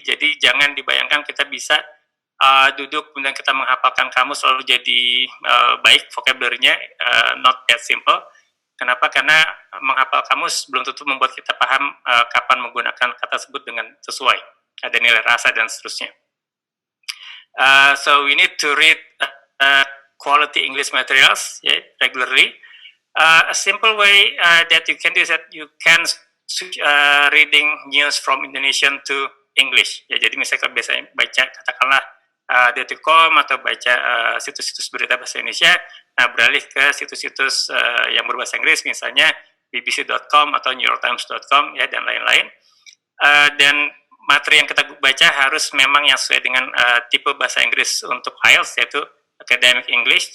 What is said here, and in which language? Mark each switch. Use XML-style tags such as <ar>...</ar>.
<id>Jadi jangan dibayangkan kita bisa duduk kemudian kita menghafalkan kamus selalu jadi baik vocabulary-nya,</id> <en>not that simple.</en> <id>Kenapa? Karena menghafal kamus belum tentu membuat kita paham kapan menggunakan kata tersebut dengan sesuai. Ada nilai rasa dan seterusnya.</id> <en>So we need to read quality English materials, yeah, regularly. A simple way that you can do is that you can switch reading news from Indonesian to English.</en> <id>Ya, jadi misalnya kalau biasanya baca katakanlah Detik.com atau baca situs-situs berita bahasa Indonesia, nah beralih ke situs-situs yang berbahasa Inggris, misalnya bbc.com atau newyorktimes.com, ya, dan lain-lain. Dan materi yang kita baca harus memang yang sesuai dengan tipe bahasa Inggris untuk IELTS, yaitu academic English.</id>